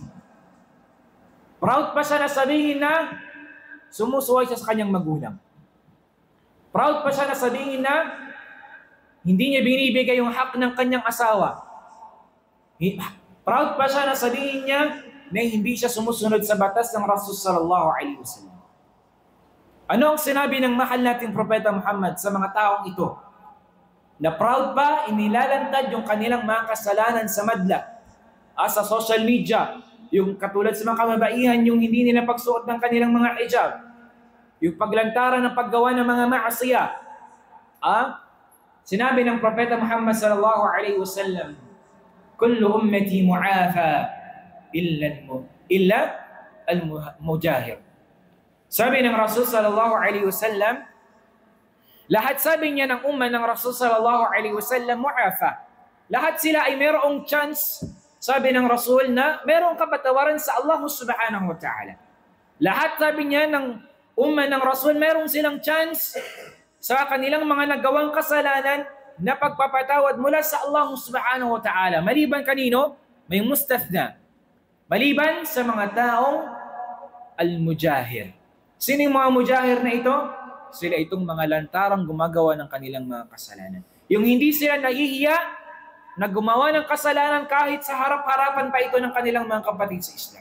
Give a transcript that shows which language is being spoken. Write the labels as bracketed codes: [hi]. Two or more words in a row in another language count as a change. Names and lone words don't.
[tl] Proud pa siya na sabihin na sumusuway siya sa kanyang magulang. Proud pa siya na sabihin na hindi niya binibigay yung hak ng kanyang asawa. Proud pa siya na sabihin niya na hindi siya sumusunod sa batas ng Rasul [ar] صلى الله عليه وسلم. [tl] Ano ang sinabi ng mahal nating Propeta Muhammad sa mga taong ito? Na proud pa, inilalantad yung kanilang mga kasalanan sa madla, sa [en] social media, [tl] yung katulad sa mga kababaihan, yung hindi nila pagsuot ng kanilang mga hijab, yung paglantaran ng paggawa ng mga maasiya. Sinabi ng Propeta Muhammad [ar] صلى الله عليه وسلم, كل أمتي معافى إلا المجاهر. [tl] Sabi ng Rasul [ar] صلى الله عليه وسلم, [tl] lahat sabi niya ng umma ng Rasul [ar] صلى الله عليه وسلم معافى. [tl] Lahat sila ay mayroong chance, sabi ng Rasul, na mayroong kapatawaran sa Allah [ar] سبحانه وتعالى. [tl] Lahat sabi niya ng umma ng Rasul, mayroong silang chance sa kanilang mga nagawang kasalanan na pagpapatawad mula sa Allah [ar] سبحانه وتعالى. [tl] Maliban kanino? May mustathna. Maliban sa mga taong al-mujahir. Sino yung mga mujahir na ito? Sila itong mga lantarang gumagawa ng kanilang mga kasalanan. Yung hindi sila nahihiya na gumawa ng kasalanan kahit sa harap-harapan pa ito ng kanilang mga kapatid sa Islam.